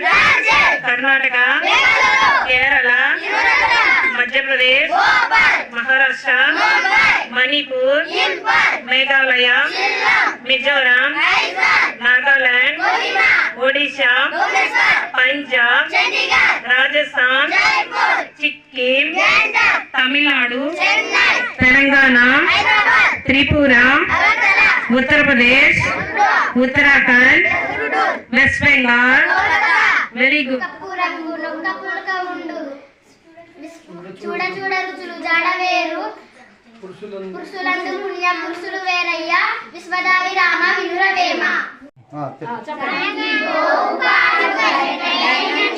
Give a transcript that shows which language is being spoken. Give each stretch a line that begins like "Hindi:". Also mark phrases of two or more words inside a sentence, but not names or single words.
English: Karnataka, Kerala, Madhya Pradesh, Maharashtra, Manipur, Meghalaya, Mizoram, Nagaland, Odisha, Punjab, Rajasthan, Sikkim, Tamil Nadu, Telangana, Tripura, Uttar Pradesh, Uttarakhand, West Bengal. Very good.
Telugu: చూడ చూడ రుచులు జాడవేరు పురుషులందు పుణ్య పురుషులు వేరయ్య విశ్వదావి రామ వినురవేమ.